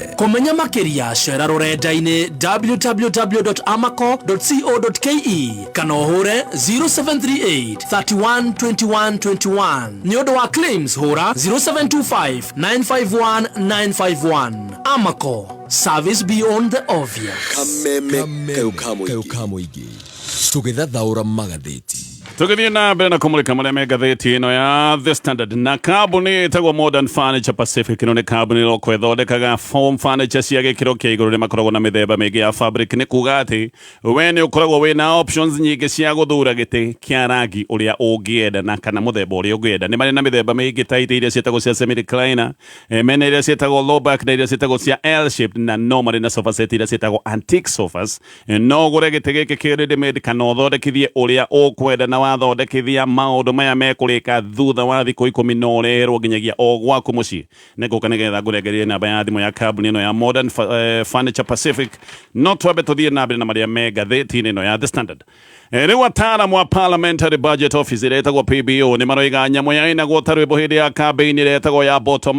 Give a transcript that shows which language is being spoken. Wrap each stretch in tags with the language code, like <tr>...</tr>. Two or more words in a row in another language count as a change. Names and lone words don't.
<ki>kũmenya makĩria cera rũrenda-inĩ www.amaco.co.ke kana ũhũre 0738 31 21 21 nĩ ũndũ wa claims hũra 0725 951 951 Amaco</ki> <en>service beyond the obvious</en> <ki>kameme kaũkamũingĩ tũgĩthathaũra magathĩti tũgĩthiĩ na mbere na kũmũrĩka marĩa me ngathĩti ĩno ya The Standard na kambuni ĩtagwo Modern Furniture Pacific ĩno nĩ kambuni ĩroko ĩthondekaga</ki> <en>foam furniture</en> <ki>cia gĩkĩro kĩa igũrũ nĩ makoragwo na mĩthemba mĩingĩ ya fabric nĩ kuga atĩ we nĩ ũkoragwo wĩna options nyingĩ cia gũthura gĩtĩ kĩa rangi ũrĩa ũngĩenda na kana mũthemba ũrĩa ũngĩenda nĩ marĩ na mĩthemba mĩingĩ ta itĩ iria ciĩtagwo cia</ki> <en>semi recliner</en> <ki>mena iria ciĩtagwo</ki> <en>low back</en> <ki>na iria ciĩtagwo cia</ki> <en>L shaped</en> <ki>na no marĩ na</ki> <en>sofa set</en> <ki>iria ciĩtagwo</ki> <en>antique sofas</en> <ki>no ũgũre gĩtĩ gĩkĩ kĩ</ki> <en>ready made</en> <ki>kana ũthondekithie ũrĩa ũkwenda na wathondekithia maũndũ maya mekũrĩka thutha wa thikũ 10 na ũreherwo nginyagia o gwaku mũciĩ nĩ ngũka nĩgetha ngũrengerie namba ya thimũ ya kambuni ĩno ya Modern Furniture Pacific no twambe tũthiĩ na mbere na marĩa me ngathĩti-inĩ ĩno ya The Standard rĩu ataaramu wa Parliamentary Budget Office ĩrĩa ĩtagwo PBO nĩ maroiga nyamũ ya ĩnagwo ta rwĩmbo hĩndĩ ya kambĩini ĩrĩa ĩtagwo ya bottom</ki>